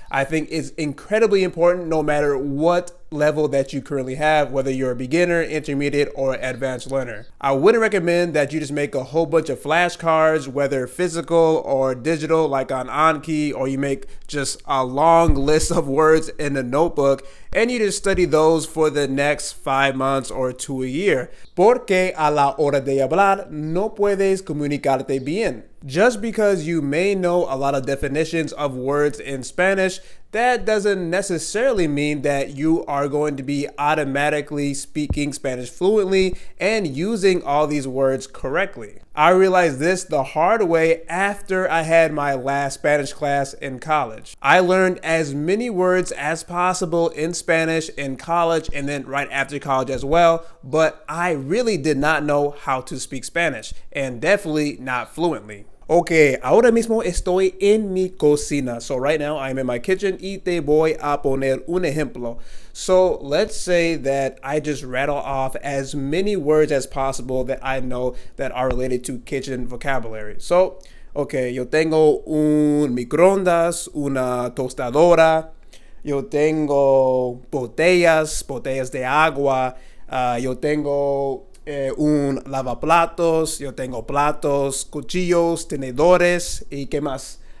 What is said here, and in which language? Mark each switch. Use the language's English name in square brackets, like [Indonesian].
[English] I think it's incredibly important no matter what level that you currently have, whether you're a beginner, intermediate, or advanced learner. I wouldn't recommend that you just make a whole bunch of flashcards, whether physical or digital, like on Anki, or you make just a long list of words in a notebook, and you just study those for the next 5 months or to a year. [Spanish] Porque a la hora de hablar, no puedes comunicarte bien. [English] Just because you may know a lot of definitions of words in Spanish, that doesn't necessarily mean that you are going to be automatically speaking Spanish fluently and using all these words correctly. I realized this the hard way after I had my last Spanish class in college. I learned as many words as possible in Spanish in college and then right after college as well, but I really did not know how to speak Spanish, and definitely not fluently. [Spanish] Ok, ahora mismo estoy en mi cocina. [English] So right now I'm in my kitchen [Spanish] y te voy a poner un ejemplo. [English] So let's say that I just rattle off as many words as possible that I know that are related to kitchen vocabulary. [Spanish] So, ok, yo tengo un microondas, una tostadora, yo tengo botellas de agua, yo tengo un lavaplatos, yo tengo platos, cuchillos, tenedores, y qué más.